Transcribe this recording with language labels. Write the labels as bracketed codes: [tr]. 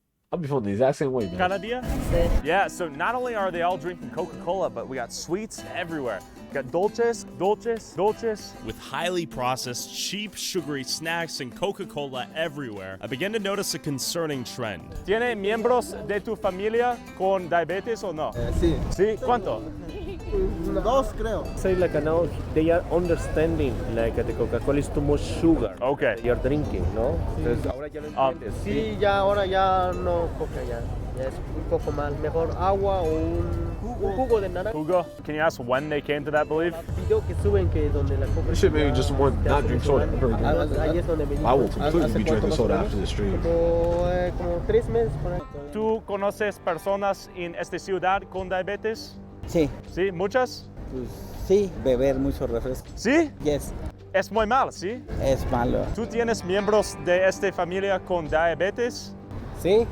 [en] I'll be feeling the exact same way, man. [es] Cada dia? [en] Yeah, so not only are they all drinking Coca-Cola, but we got sweets everywhere. We got dulces, with highly processed, cheap, sugary snacks and Coca-Cola everywhere. I began to notice a concerning trend. [es] ¿Tiene miembros de tu familia con diabetes o no? Sí. ¿Sí? ¿Cuánto? Dos, creo. [en] Say like now they are understanding like the Coca-Cola is too much sugar. Okay. You're drinking, [es] ¿no? Entonces ahora ya lo entiendes. Sí, ya ahora ya no Coca ya es un poco más mejor agua o un jugo de naranja. [en] Hugo, can you ask when they came to that belief? [es] Video que suben que donde la Coca. [en] This shit made me just want not drink soda ever again. [es] Ahí es donde me [en] I will completely be drinking soda after this stream. [es] Como 3 meses por ahí. ¿Tú conoces personas en esta ciudad con diabetes? Sí, ¿Sí? ¿Muchas? pues sí, beber mucho refresco. ¿Sí? [en] Yes, [es] Es muy mal, ¿sí? es malo. ¿Tú tienes miembros de esta familia con diabetes? Sí,